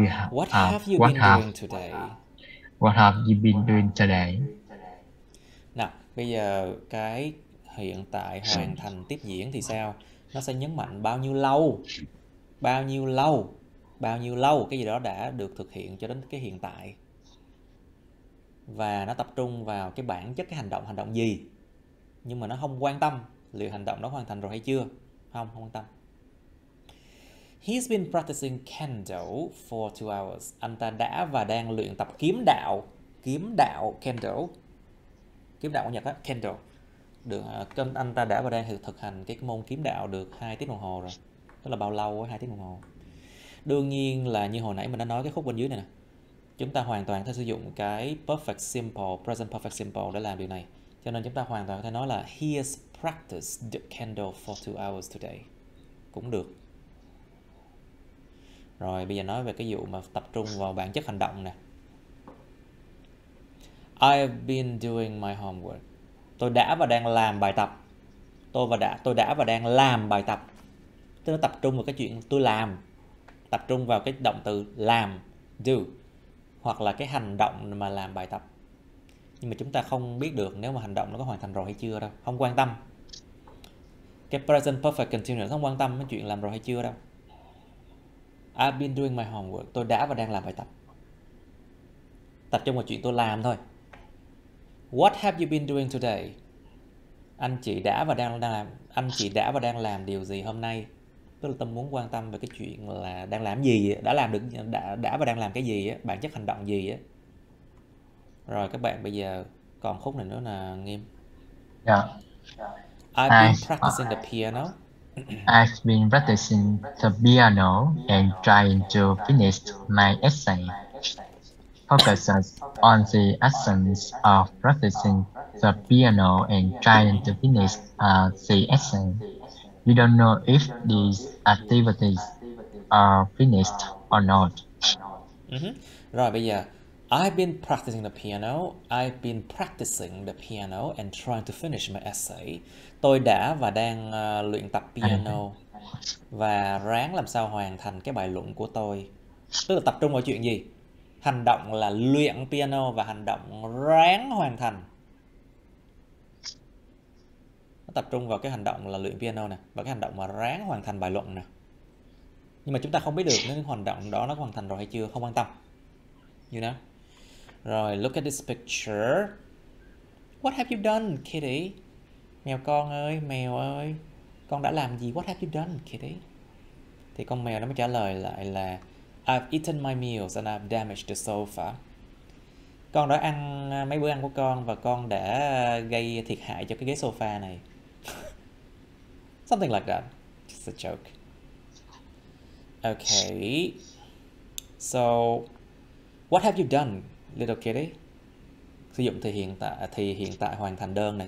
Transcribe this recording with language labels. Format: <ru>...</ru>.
<en>What have you been doing today? What have you been doing today?</en> <vi>Nào, bây giờ cái hiện tại hoàn thành tiếp diễn thì sao? Nó sẽ nhấn mạnh bao nhiêu lâu, bao nhiêu lâu, bao nhiêu lâu cái gì đó đã được thực hiện cho đến cái hiện tại. Và nó tập trung vào cái bản chất cái hành động gì. Nhưng mà nó không quan tâm liệu hành động đó hoàn thành rồi hay chưa. Không quan tâm.</vi> <en>He's been practicing Kendo for 2 hours.</en> <vi>Anh ta đã và đang luyện tập kiếm đạo Kendo. Kiếm đạo của Nhật á, Kendo. Được, anh ta đã và đang thực hành cái môn kiếm đạo được 2 tiếng đồng hồ rồi. Tức là bao lâu á, 2 tiếng đồng hồ. Đương nhiên là như hồi nãy mình đã nói cái khúc bên dưới này nè. Chúng ta hoàn toàn có thể sử dụng cái perfect simple, present perfect simple để làm điều này. Cho nên chúng ta hoàn toàn có thể nói là</vi> <en>he has practiced the Kendo for 2 hours today.</en> <vi>Cũng được. Rồi bây giờ nói về cái vụ mà tập trung vào bản chất hành động nè.</vi> <en>I've been doing my homework.</en> <vi>Tôi đã và đang làm bài tập. Tôi đã và đang làm bài tập. Tức là tập trung vào cái chuyện tôi làm. Tập trung vào cái động từ làm, do. Hoặc là cái hành động mà làm bài tập. Nhưng mà chúng ta không biết được nếu mà hành động nó có hoàn thành rồi hay chưa đâu. Không quan tâm. Cái present perfect continuous không quan tâm cái chuyện làm rồi hay chưa đâu.</vi> <en>I've been doing my homework.</en> <vi>Tôi đã và đang làm bài tập. Tập trung vào chuyện tôi làm thôi.</vi> <en>What have you been doing today?</en> <vi>Anh chị đã và đang làm điều gì hôm nay? Tức là tôi muốn quan tâm về cái chuyện là đang làm gì, đã và đang làm cái gì á, bản chất hành động gì á. Rồi các bạn bây giờ còn khúc này nữa là Nghiêm.</vi> <en>Yeah. I've been practicing the piano. I've been practicing the piano and trying to finish my essay. Focuses on the actions of practicing the piano and trying to finish the essay. We don't know if these activities are finished or not.</en> <vi>Rồi bây giờ</vi> <en>I've been practicing the piano. I've been practicing the piano and trying to finish my essay.</en> <vi>Tôi đã và đang luyện tập piano và ráng làm sao hoàn thành cái bài luận của tôi. Tức là tập trung vào chuyện gì? Hành động là luyện piano và hành động ráng hoàn thành. Nó tập trung vào cái hành động là luyện piano nè và cái hành động mà ráng hoàn thành bài luận nè. Nhưng mà chúng ta không biết được nếu hành động đó nó hoàn thành rồi hay chưa, không quan tâm.</vi> <en>You know? Rồi, look at this picture. What have you done, Kitty?</en> <vi>Mèo con ơi, mèo ơi, con đã làm gì?</vi> <en>What have you done, Kitty?</en> <vi>Thì con mèo nó mới trả lời lại là</vi> <en>I've eaten my meals and I've damaged the sofa.</en> <vi>Con đã ăn mấy bữa ăn của con và con đã gây thiệt hại cho cái ghế sofa này.</vi> <en>Something like that. Just a joke. Okay. So, what have you done, little kitty?</en> <vi>Sử dụng thì hiện tại hoàn thành đơn này.</vi>